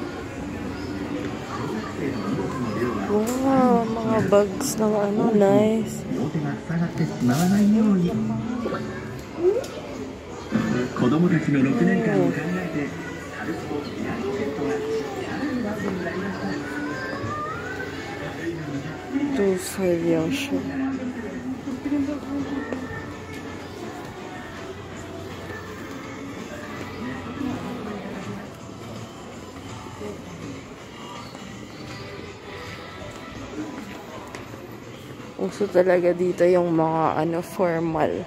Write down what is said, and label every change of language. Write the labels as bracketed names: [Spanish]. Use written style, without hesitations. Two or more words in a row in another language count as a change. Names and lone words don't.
[Filipino] Wow, mga bags ng ano, nice. [Japanese] 子供たちの6年間を考えてカルスポミライセットが [Filipino] 2.5 yan siya. Uso talaga dito yung mga ano, formal.